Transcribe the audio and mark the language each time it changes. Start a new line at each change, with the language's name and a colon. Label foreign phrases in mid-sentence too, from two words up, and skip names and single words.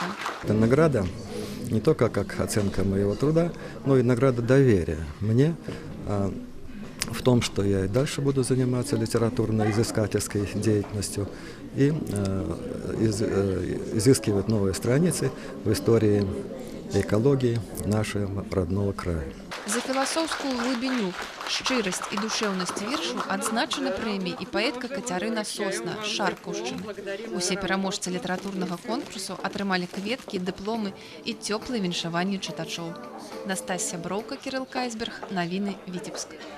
Russian: Это награда не только как оценка моего труда, но и награда доверия мне в том, что я и дальше буду заниматься литературно-изыскательской деятельностью и изыскивать новые страницы в истории экологии нашего родного края.
Belarusian: За філасофскую глыбіню, шчырасць і душэўнасць вершу адзначана прэміяй і паэтка Кацярына Сосна з Шаркаўшчыны. Усе пераможцы літаратурнага конкурсу атрымалі кветкі, дыпломы і цёплыя віншаванні чытачоў. Настасья Броўка, Кірыл Кайсберг, навіны Віцебск.